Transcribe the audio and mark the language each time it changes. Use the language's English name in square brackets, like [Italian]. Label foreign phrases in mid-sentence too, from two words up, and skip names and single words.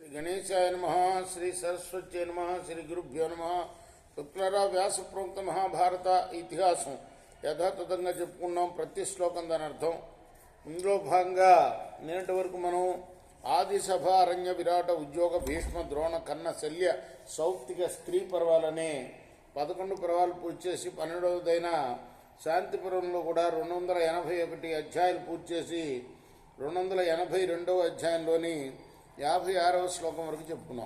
[Sanskrit] गणेशाय नमः। श्री सरस्वती नमः। श्री गुरुभ्यो नमः। [Telugu] శుక్లరా వ్యాస ప్రోక్త మహాభారత ఇతిహాసం యథాతథంగా చెప్పుకున్నాం. ప్రతి శ్లోకం దాని అర్థం. ఇందులో భాగంగా నేటి వరకు మనం ఆది సభ అరణ్య విరాట ఉద్యోగ భీష్మ ద్రోణ కన్న శల్య సౌప్తిక స్త్రీ పర్వాలనే 11 పర్వాలు పూర్తి చేసి 12వదైన శాంతిపురంలో కూడా 281 అధ్యాయాలు పూర్తి చేసి 282వ అధ్యాయంలోని 56వ శ్లోకం వరకు చెప్పుకున్నాం.